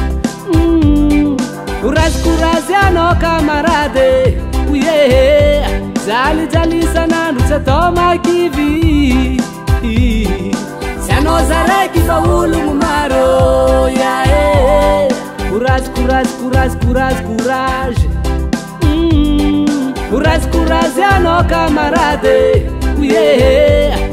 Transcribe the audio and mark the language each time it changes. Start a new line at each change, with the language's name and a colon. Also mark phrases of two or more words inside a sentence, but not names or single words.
French: courage courage
Malagasy: anao camarade ouye jalisanandro tsy atao makivy sy anao zaraiky fa ologno maro yae
French: courage courage courage courage courage courage
Malagasy: courage anao camarade ouye